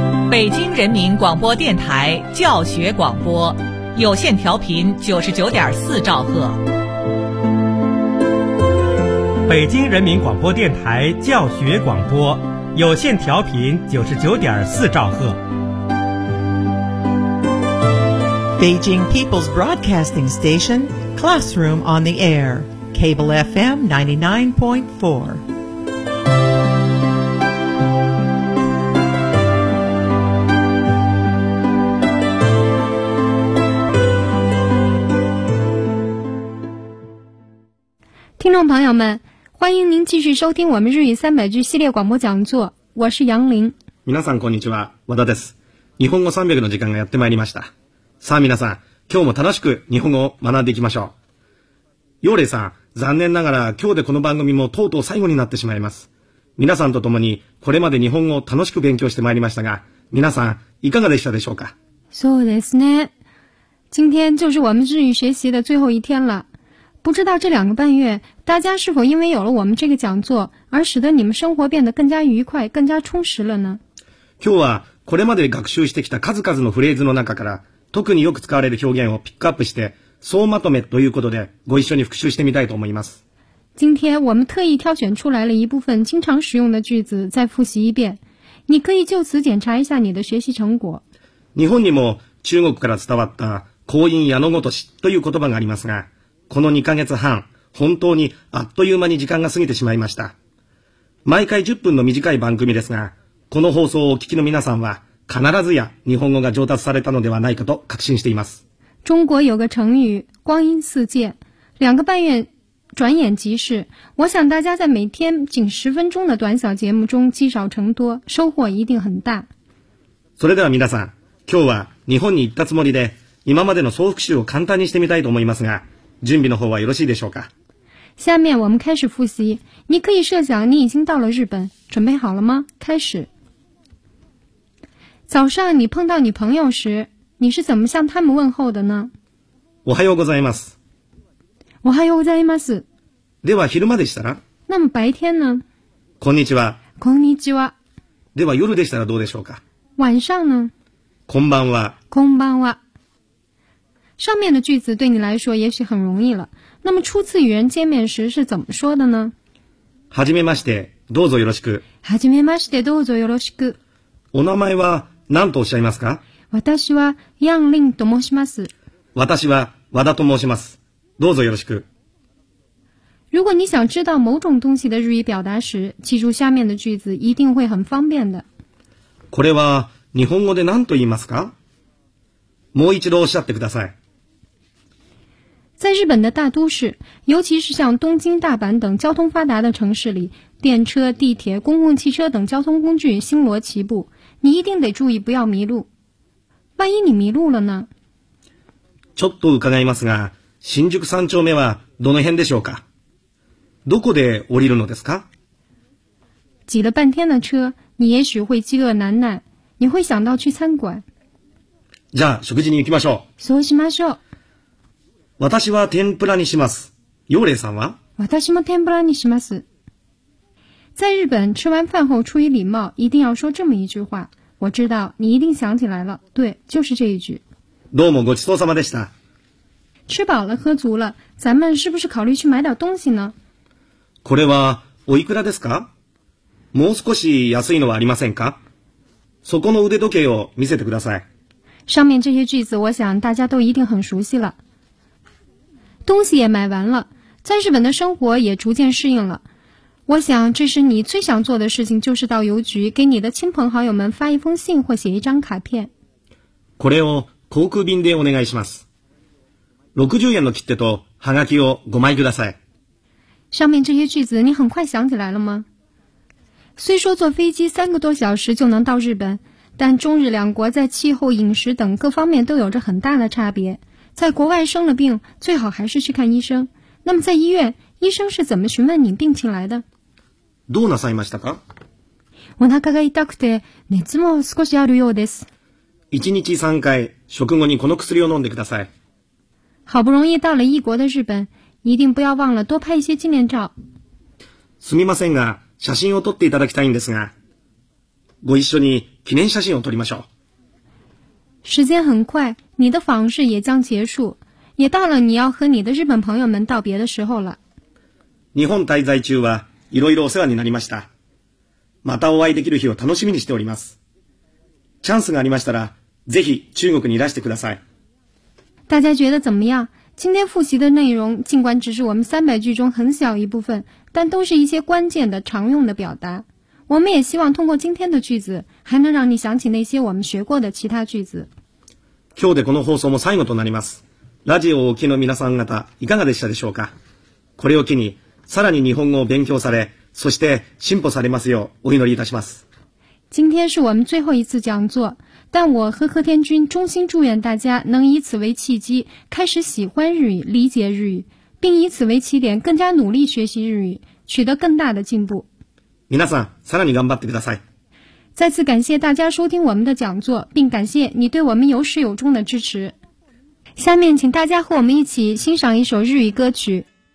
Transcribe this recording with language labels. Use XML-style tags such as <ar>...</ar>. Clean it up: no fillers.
<zh>北京人民广播电台教学广播，有线调频99.4兆赫。北京人民广播电台教学广播，有线调频99.4兆赫。</zh> <en>Beijing People's Broadcasting Station, Classroom on the Air, Cable FM 99.4. Hello,</en> <zh>朋友们，欢迎您继续收听我们日语三百句系列广播讲座，我是杨林。</zh> <ja>皆さんこんにちは、和田です。日本語300の時間がやってまいりました。さあ皆さん、今日も楽しく日本語を学んでいきましょう。ヨーレイさん、残念ながら今日でこの番組もとうとう最後になってしまいます。皆さんと共にこれまで日本語を楽しく勉強してまいりましたが、皆さんいかがでしたでしょうか。そうですね。</ja> <zh>今天就是我们日语学习的最后一天了。不知道这两个半月大家是否因为有了我们这个讲座而使得你们生活变得更加愉快更加充实了呢。</zh> <ja>今日はこれまで学習してきた数々のフレーズの中から特によく使われる表現をピックアップして総まとめということでご一緒に復習してみたいと思います。</ja> <zh>今天我们特意挑选出来了一部分经常使用的句子再复习一遍，你可以就此检查一下你的学习成果。</zh> <ja>日本にも中国から伝わった口音矢のごとしという言葉がありますが、この2ヶ月半、本当にあっという間に時間が過ぎてしまいました。毎回10分の短い番組ですが、この放送をお聞きの皆さんは、必ずや日本語が上達されたのではないかと確信しています。</ja> <zh>中国有个成语、光阴似箭。两个半月、转眼即逝。我想大家在每天仅10分钟的短小节目中积少成多、收获一定很大。</zh> <ja>それでは皆さん、今日は日本に行ったつもりで、今までの総復習を簡単にしてみたいと思いますが、準備の方はよろしいでしょうか。</ja> <zh>下面我们开始复习。你可以设想你已经到了日本，准备好了吗？开始。早上你碰到你朋友时，你是怎么向他们问候的呢？</zh> <ja>おはようございます。おはようございます。では昼間でしたら？</ja> <zh>那么白天呢？</zh> <ja>こんにちは。こんにちは。では夜でしたらどうでしょうか？</ja> <zh>晚上呢？</zh> <ja>こんばんは。こんばんは。</ja> <zh>上面的句子对你来说也许很容易了。那么初次与人见面时是怎么说的呢？</zh> <ja>はじめまして、どうぞよろしく。はじめまして、どうぞよろしく。お名前は何とおっしゃいますか？私はヤンリンと申します。私は和田と申します。どうぞよろしく。</ja> <zh>如果你想知道某种东西的日语表达时、记住下面的句子一定会很方便的。</zh> <ja>これは日本語で何と言いますか？もう一度おっしゃってください。</ja> <zh>在日本的大都市，尤其是像东京、大阪等交通发达的城市里，电车、地铁、公共汽车等交通工具星罗棋布，你一定得注意不要迷路。万一你迷路了呢？</zh> <ja>ちょっと伺いますが、新宿三丁目はどの辺でしょうか？どこで降りるのですか？</ja> <zh>挤了半天的车，你也许会饥饿难耐，你会想到去餐馆。</zh> <ja>じゃあ食事に行きましょう。そうしましょう。私は天ぷらにします。ヨーレイさんは？私も天ぷらにします。</ja> <zh>在日本、吃完饭后出于礼貌、一定要说这么一句话。我知道、你一定想起来了。对、就是这一句。</zh> <ja>どうもごちそうさまでした。</ja> <zh>吃饱了、喝足了、咱们是不是考虑去买点东西呢？</zh> <ja>これは、おいくらですか？もう少し安いのはありませんか？そこの腕時計を見せてください。</ja> <zh>上面这些句子、我想大家都一定很熟悉了。东西也买完了，在日本的生活也逐渐适应了。我想这是你最想做的事情，就是到邮局给你的亲朋好友们发一封信或写一张卡片。</zh> <ja>これを航空便でお願いします。60円の切手とハガキを5枚ください。</ja> <zh>上面这些句子你很快想起来了吗？虽说坐飞机3个多小时就能到日本，但中日两国在气候、饮食等各方面都有着很大的差别。在国外生了病，最好还是去看医生。那么在医院，医生是怎么询问你病情来的？</zh> <ja>どうなさいましたか？お腹が痛くて熱も少しあるようです。 1日3回食後にこの薬を飲んでください。</ja> <zh>好不容易到了异国的日本，一定不要忘了多拍一些纪念照。</zh> <ja>すみませんが、写真を撮っていただきたいんですが。ご一緒に記念写真を撮りましょう。</ja> <zh>时间很快，你的访日也将结束，也到了你要和你的日本朋友们道别的时候了。</zh> <ja>日本滞在中はいろいろお世話になりました。またお会いできる日を楽しみにしております。チャンスがありましたら、ぜひ中国にいらしてください。</ja> <zh>大家觉得怎么样？今天复习的内容尽管只是我们三百句中很小一部分，但都是一些关键的常用的表达。我们也希望通过今天的句子，还能让你想起那些我们学过的其他句子。</zh> <ja>今日でこの放送も最後となります。ラジオをお聞きの皆さん方、いかがでしたでしょうか？これを機に、さらに日本語を勉強され、そして進歩されますよう、お祈りいたします。</ja> <zh>今天是我们最后一次讲座，但我和贺天君衷心祝愿大家能以此为契机，开始喜欢日语，理解日语，并以此为起点，更加努力学习日语，取得更大的进步。</zh> <ja>皆さん、さらに頑張ってください。</ja> <zh>再次感谢大家收听我们的讲座，并感谢你对我们有始有终的支持。下面请大家和我们一起欣赏一首日语歌曲。</zh>